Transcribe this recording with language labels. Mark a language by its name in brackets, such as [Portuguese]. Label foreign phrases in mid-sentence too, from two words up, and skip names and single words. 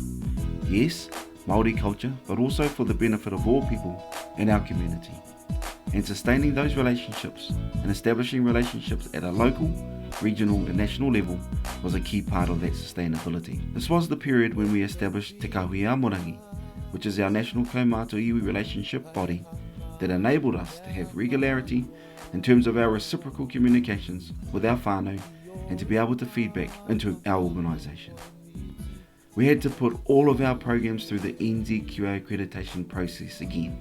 [English] Yes, Māori culture, but also for the benefit of all people in our community. And sustaining those relationships and establishing relationships at a local, regional and national level was a key part of that sustainability. This was the period when we established Te Kahui Amorangi, which is our national [Māori] kaumātua iwi [English] relationship body that enabled us to have regularity in terms of our reciprocal communications with our whānau and to be able to feed back into our organisation. We had to put all of our programs through the NZQA accreditation process again.